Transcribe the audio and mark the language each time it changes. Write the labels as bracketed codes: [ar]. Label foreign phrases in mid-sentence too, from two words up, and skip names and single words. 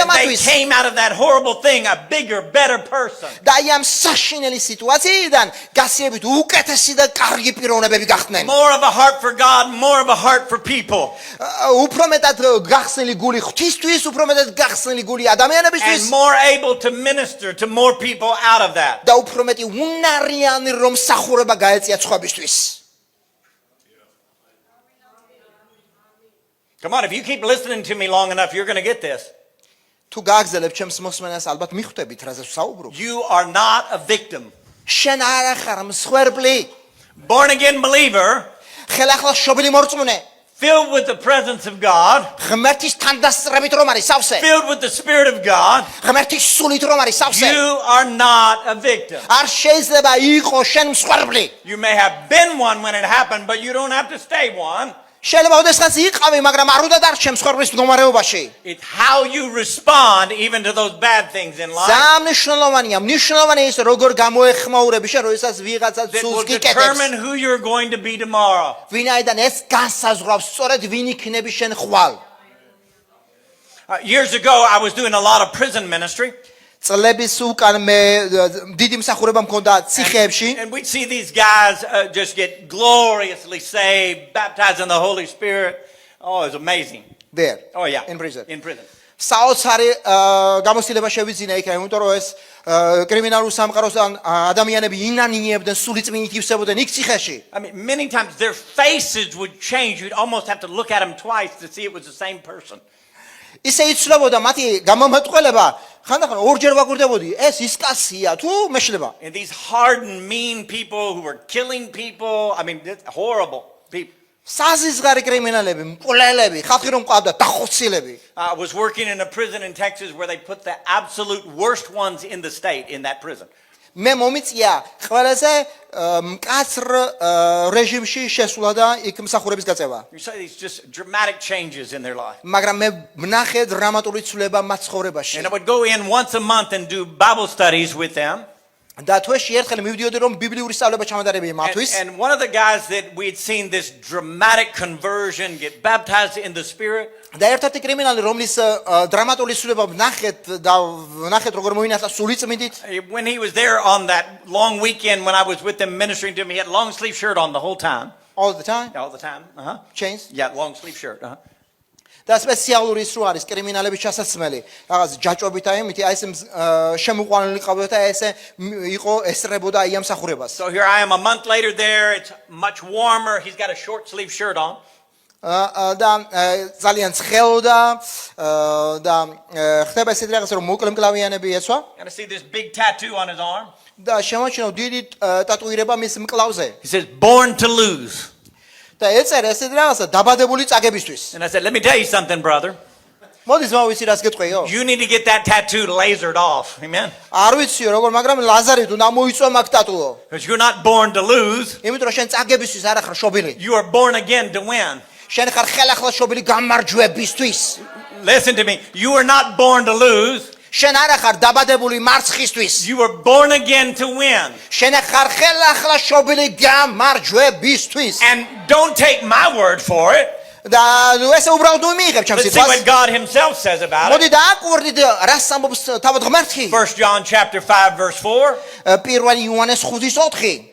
[en] And they [ka] მათთვის. [en] came out of that horrible thing a bigger, better person. [ka] და აი ამ საშინელი სიტუაციიდან გასიებით უკეთესი და კარგი პიროვნებები გახდნენ. [en] More of a heart for God, more of a heart for people. [ka] უფრო მეტად გახსნილი გული ღვთისთვის, უფრო მეტად გახსნილი გული ადამიანებისთვის [en] And more able to minister to more people out of that. [ka] და უფრო მეტი უნარიანი რომ სახურება გაეწია სხვებისთვის. [en] Come on, if you keep listening to me long enough, you're going to get this. [ka] თუ გააგზელებ ჩემს მოსმენას ალბათ მიხვდებით რაზე ვსაუბრობ. [en] You are not a victim. [ka] შენ არ ახარ მსხვერპლი. [en] Born again believer [ka] ხელახლა შობილი მორწმუნე. [en] filled with the presence of God, [ka] ღმერთის თანდასწრებით რომ არის სავსე, [en] filled with the Spirit of God, [ka] ღმერთის სულით რომ არის სავსე, [en] you are not a victim. [ka] არ შეიძლება იყო შენ მსხვერპლი. [en] You may have been one when it happened, but you don't have to stay one. [ka] შეიძლება ოდესღაც იყავი, მაგრამ არ უნდა დარჩე მსხვერპლის მდგომარეობაში. [en] It's how you respond even to those bad things in life [ka] ძალიან მნიშვნელოვანია, მნიშვნელოვანია ის როგორ გამოეხმაურები შენ, როდესაც ვიღაცა [en] that will [ka] სულს [en] determine [ka] გიკეთებს. [en] who you're going to be tomorrow. [ka] ვინაიდან ეს განსაზღვრავს სწორედ ვინ იქნები შენ ხვალ. [en] Years ago, I was doing a lot of prison ministry. [ka] წლების უკან მე დიდი მსახურება მქონდა ციხეებში. [en] And we'd see these guys just get gloriously saved, baptized in the Holy Spirit. Oh, it was amazing. There. Oh, yeah. In prison. In prison. [ka] საოცარი გამოცდილება შევიძინა იქ, იმიტომ რომ ეს კრიმინალურ სამყაროსთან ადამიანები ინანიებდნენ, სულიწმინით ივსებოდნენ იქ ციხეში. [en] I mean, many times their faces would change. You'd almost have to look at them twice to see it was the same person. [ka] ისე იცვლებოდა მათი გამომეტყველება, ხანდახან ორჯერ ვაკვირდებოდი, ეს ის კაცია თუ მეშლება. [en] And these hardened, mean people who were killing people. I mean, horrible people. [ka] საზიზღარი კრიმინალები, მკვლელები, ხალხი რომ მყავდა, დახოცილები. [en] I was working in a prison in Texas where they put the absolute worst ones in the state in that prison. [ka] მე მომიწია ყველაზე მკაცრ რეჟიმში შესვლა და იქ მსახურების გაწევა. [en] You see these just dramatic changes in their life. [ka] მაგრამ მე ვნახე დრამატული ცვლილება მათ ცხოვრებაში. [en] And I would go in once a month and do Bible studies with them. [ka] და თვეში ერთხელ მივდიოდი რომ ბიბლიური სწავლება ჩამადარებია მათთვის. [en] And one of the guys that we'd seen this dramatic conversion get baptized in the Spirit. [ka] და ერთ-ერთი კრიმინალი რომლის დრამატული ცვლილება ვნახეთ და ვნახეთ როგორ მოინათლა სულიწმინდით. [en] When he was there on that long weekend when I was with them ministering to him, he had a long sleeve shirt on the whole time. all the time All the time. Uh-huh. chains Yeah, long sleeve shirt. Uh-huh. [ka] და სპეციალური ის რო არის კრიმინალების ჩასაცმელი რაღაც ჯაჭვობით აი მითი აი ეს შემოყვანილი ყავდა და ესე იყო ესწრებოდა აი ამ მსახურებას. [en] So here I am a month later there. It's much warmer. He's got a short sleeve shirt on. [ka] და ძალიან ცხელოდა და ხდება ესეთი რაღაც რომ მოკლე მკლავიანები ეცვა [en] And I see this big tattoo on his arm. [ka] და შემოჩნდა დიდი ტატუირება მის მკლავზე. [en] He says, "Born to lose." [ka] და ეწერა ესეთი რაღაცა დაბადებული წაგებისთვის. [en] And I said, "Let me tell you something, brother. [ka] მოდი ძმა ვიცი რას გეტყვიო? [en] You need to get that tattoo lasered off." Amen. [ka] არ ვიციო როგორ, მაგრამ ლაზარით უნდა მოიწვა მაგ ტატუო. [en] Because you're not born to lose. [ka] იმიტომ რომ შენ წაგებისთვის არ ახარ შობილი. [en] You are born again to win. [ka] შენ ხარ ხელახლა შობილი გამარჯვებისთვის. [en] Listen to me. You are not born to lose. [ka] შენ არ ახარ დაბადებული მარცხისთვის. [en] You were born again to win. [ka] შენ ხარ ხელახლა შობილი გამარჯვებისთვის. [en] And don't take my word for it. [ka] და ესე უბრალოდ მიიღებ ჩემს [en] Let's see what [ka] სიტყვას. [en] God himself says about it. [ka] მოდი დააკვირდით რას ამბობს თავად ღმერთი. [en] 1 John chapter 5 verse 4. [ka] პირველი იოანეს 5:4.